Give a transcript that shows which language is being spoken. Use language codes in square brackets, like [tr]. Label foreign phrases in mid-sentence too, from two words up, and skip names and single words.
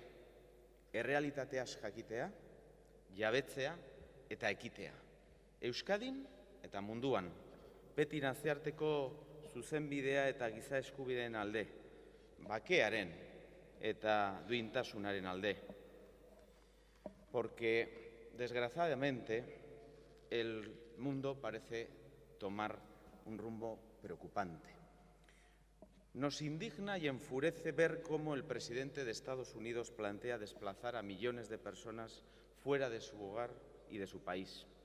[eu] Errealitateaz jakitea, jabetzea eta ekitea. Euskadin eta munduan, beti nazioarteko zuzenbidea eta giza eskubideen alde, bakearen eta duintasunaren alde. [es] Porque, desgraciadamente, el mundo parece tomar un rumbo preocupante. Nos indigna y enfurece ver cómo el presidente de Estados Unidos plantea desplazar a millones de personas fuera de su hogar y de su país.